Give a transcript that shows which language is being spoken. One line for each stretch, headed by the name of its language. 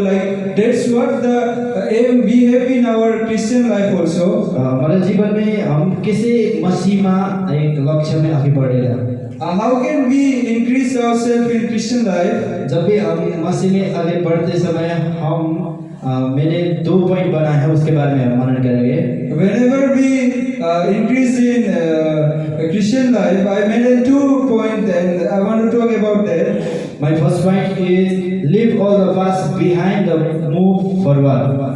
English: Like that's what the aim we have in our Christian life also.
Hindi: हमारे जीवन में हम कैसे मसीह में एक लक्ष्य में आगे बढ़ेगा।
English: How can we increase ourselves in Christian life?
Hindi: जब भी हम मसीह में आगे बढ़ते समय हम मैंने 2 पॉइंट बनाए हैं उसके बारे में हम मनन करेंगे।
English: Whenever we increase in Christian life, I made 2 points and I want to talk about that. My first point is leave all the past behind the move forward.